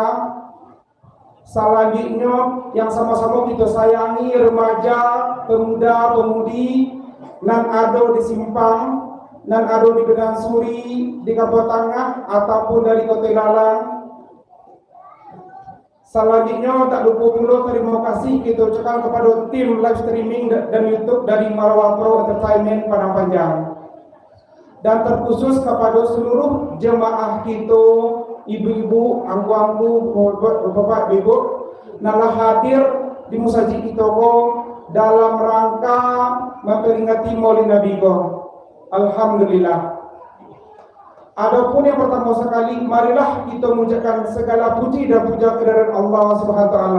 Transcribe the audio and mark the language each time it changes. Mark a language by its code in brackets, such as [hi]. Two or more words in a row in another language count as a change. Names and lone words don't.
[id] Selanjutnya yang sama-sama kita sayangi remaja, pemuda, pemudi nan ada di Simpang, nan ada di Medan Suri, di Kabupaten Tengah ataupun dari Kota Lalang. Selanjutnya tak lupa pula terima kasih kita ucapkan kepada tim [en] live streaming [id] dan YouTube dari Marwah Pro Entertainment Padang Panjang. Dan terkhusus kepada seluruh jemaah kita, ibu-ibu, angku-angku, bapak ibu, nalah hadir di musajid kita dalam rangka memperingati Maulid Nabi. Alhamdulillah. Adapun yang pertama sekali, marilah kita mengucapkan segala puji dan puja kehadirat [ar] الله سبحانه وتعالى.